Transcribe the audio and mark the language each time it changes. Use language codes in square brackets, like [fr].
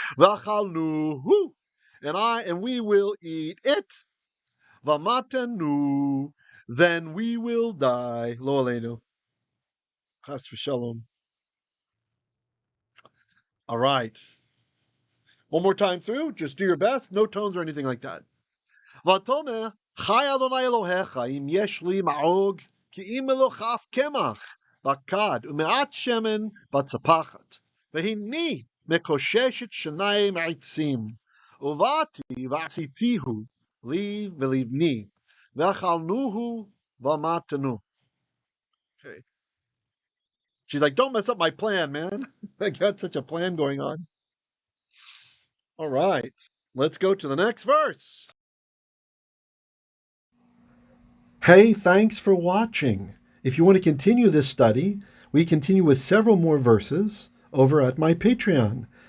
[en] Vachalnuhu, and we will eat it. Vamatenu, then we will die. Lo aleinu. Chas v'shalom. All right. One more time through. Just do your best. No tones or anything like that. [he] ותאמר, חי אדוני אלוהיך, אם יש לי מעוג, כי אם מלוכף קמח, בכד, ומעט שמן בצפחת. והנה מקוששת שניים עצים. ובאתי ועשיתיהו לי ולבני, ואכלנוהו ומתנו. [en] Okay. She's like, don't mess up my plan, man. I got such a plan going on. All right. Let's go to the next verse. Hey, thanks for watching. If you want to continue this study, we continue with several more verses over at my Patreon.